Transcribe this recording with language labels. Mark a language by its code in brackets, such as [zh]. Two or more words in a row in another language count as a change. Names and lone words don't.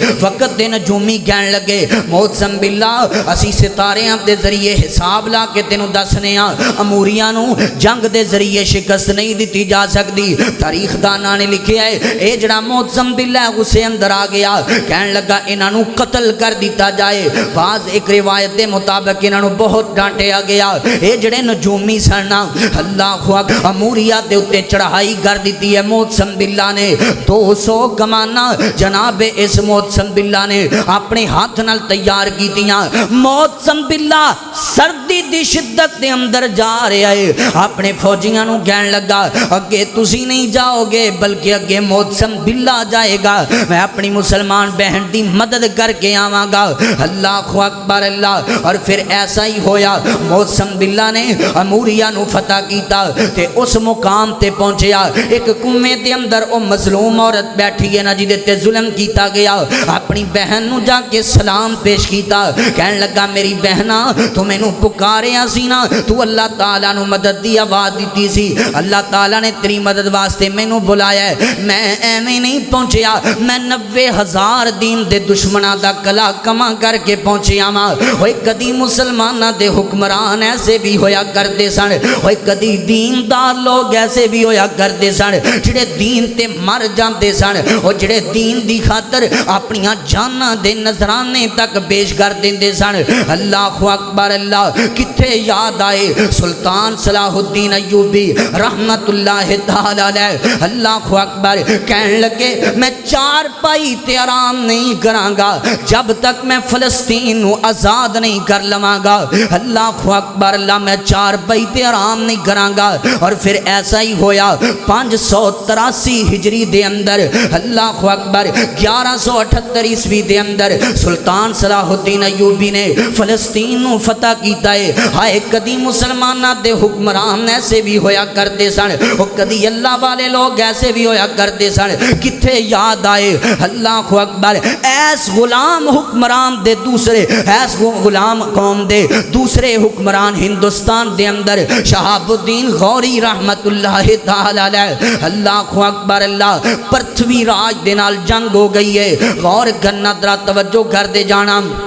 [pa] وقت دے نجومی کہنے لگے، معتصم باللہ اسی ستاریاں دے ذریعے حساب لا کے تینوں دسنے ہاں، اموریاں نو جنگ دے ذریعے شکست نہیں دیتی جا سکتی۔ تاریخ داناں نے لکھیا ہے، اے جڑا معتصم باللہ غصے اندر آ گیا، کہنے لگا انہاں نو قتل کر دیتا جائے۔ بعض ایک روایت دے مطابق انہاں نو بہت ڈانٹیا گیا۔ اے جڑے نجومی سن، [ar] اللہ اکبر، [pa] اموریہ دے اوتے چڑھائی کر دیتی ہے معتصم باللہ نے۔ 200 کماناں جناب اس معتصم باللہ نے اپنے ہاتھ نال تیار کیتیاں۔ معتصم باللہ سردی دی شدت دے اندر جا رہا ہے، اپنے فوجیاں نو کہنے لگا اگے تسی نہیں جاؤ گے بلکہ اگے معتصم باللہ جائے گا، میں اپنی مسلمان بہن دی مدد کر کے آواں گا۔ [ar] اللہ اکبر اللہ، [pa] اور پھر ایسا ہی ہویا، معتصم باللہ نے اموریہ نو فتح کیتا تے اس مقام تے پہنچیا، ایک کنویں دے اندر او مظلوم عورت بیٹھی ہے نا جدے تے ظلم کیتا گیا، اپنی بہن نو جا کے سلام پیش کیتا، کہنے لگا میری بہنا تو مینوں پکاریا سی نا تو اللہ تعالیٰ نو مدد دی آواز دیتی سی اللہ تعالیٰ نے تیری مدد واسطے مینوں بلایا ہے میں ایویں نہیں پہنچیا میں 90,000 دین دے دشمناں دا کلا کما کر کے پہنچیا ماں ہوئے کدی مسلمانہ دے حکمران ایسے بھی ہویا کرتے سن ہوئے کدی دیندار لوگ ایسے بھی ہویا کرتے سن جڑے دین تے مر جاندے سن اور جڑے دین دی خاطر اپنیاں جاناں دے نذرانے تک پیش کر دیندے سن [ar] اللہ اکبر اللہ [pa] کتھے یاد آئے سلطان صلاح الدین ایوبی [ar] رحمت اللہ تعالی علیہ اللہ اکبر [pa] کہنے لگے میں چار پائی تے آرام نہیں کراں گا جب تک میں فلسطین نو آزاد نہیں کر لواں گا [ar] اللہ اکبر اللہ [pa] میں چار پائی تے آرام نہیں کراں گا اور پھر ایسا ہی ہویا 583 ہجری دے اندر [ar] اللہ اکبر [pa] 1178 عیسوی دے اندر سلطان صلاح الدین ایوبی نے فلسطین نو فتح کیتا ہے ہائے کدی مسلمانہ دے حکمران ایسے بھی ہویا کرتے سن اور کدی اللہ والے لوگ ایسے بھی ہویا کرتے سن کتھے یاد آئے [ar] اللہ اکبر [pa] ایس غلام حکمران دے دوسرے ایس غلام قوم دے دوسرے حکمران ہندوستان دے اندر شہاب الدین غوری [ar] رحمت اللہ تعالی علیہ اللہ اکبر اللہ [pa] پرتھوی راج دے نال جنگ ہو گئی ہے غور کرنا ذرا توجہ کر دے جانا